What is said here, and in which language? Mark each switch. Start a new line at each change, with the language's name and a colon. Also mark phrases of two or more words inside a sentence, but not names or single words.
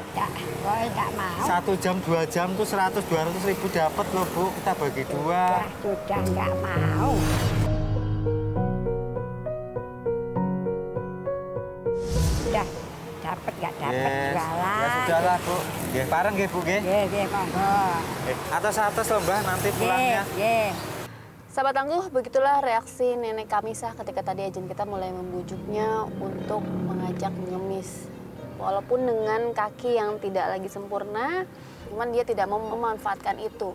Indonesian: Ya, kok enggak mau. 1 jam, 2 jam tuh 100-200 ribu dapat loh Bu, kita bagi 2. Sudah enggak mau. Sudah, dapat enggak dapat jualan. Ya sudahlah Bu,
Javanese: nggih bareng nggih Bu nggih. Nggih, monggo.
Indonesian: Atas-atas loh Mbah nanti pulangnya.
Javanese: Nggih.
Indonesian: Sahabat Tangguh, begitulah reaksi nenek Kamisah ketika tadi ajen kita mulai membujuknya untuk mengajak mengemis. Walaupun dengan kaki yang tidak lagi sempurna, cuman dia tidak mau memanfaatkan itu.